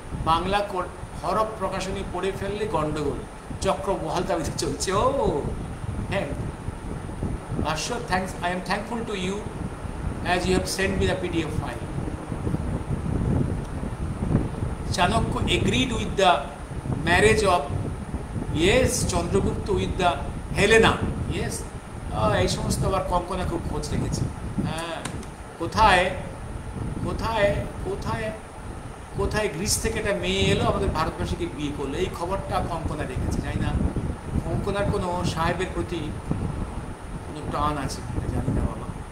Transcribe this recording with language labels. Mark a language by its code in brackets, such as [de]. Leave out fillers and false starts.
[bn] বাংলা হরফ প্রকাশনী পড়ে ফেললে গন্ডগোল, চক্রবহাল দাবিতে চলছে। ও হ্যাঁ [en] Ashok, thanks. I am thankful to you as you have sent me the PDF file. Chanakya agreed with the marriage of, yes, Chandragupta with the Helena. Yes. [bn] এই সমস্ত আবার কঙ্কনা খুব খোঁজ রেখেছে। হ্যাঁ, কোথায় কোথায় কোথায় কোথায় গ্রিস থেকে একটা মেয়ে এলো, আমাদের ভারতবাসীকে বিয়ে করলো, এই খবরটা কঙ্কনা রেখেছে। জানি না কঙ্কনার কোনো সাহেবের প্রতি টান আছে, জানি না বাবা।